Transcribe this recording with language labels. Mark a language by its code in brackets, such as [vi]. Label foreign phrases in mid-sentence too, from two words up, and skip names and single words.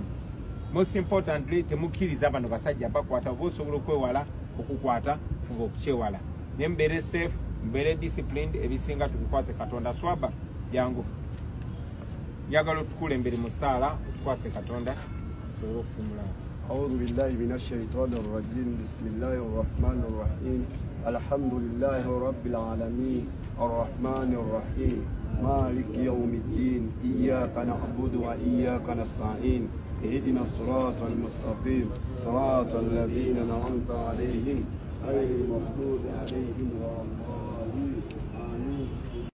[en] Most importantly, [lg] temukkiriza bano basajja bakwata, oba osobola okwewala okukwata, fuba okukyewala. Ne mbeere safe, mbeere disciplined, ebisinga tubikwase Katonda. Swaba jangu njagala otukulembere mu ssaala otukwase Katonda tusobole okusimula. [ar] أعوذ بالله من الشيطان الرجيم بسم الله الرحمن الرحيم الحمد لله رب العالمين الرحمن الرحيم مالك يوم الدين إياك نعبد وإياك نستعين اهدنا الصراط المستقيم صراط الذين أنعمت عليهم غير المغضوب عليهم ولا الضالين.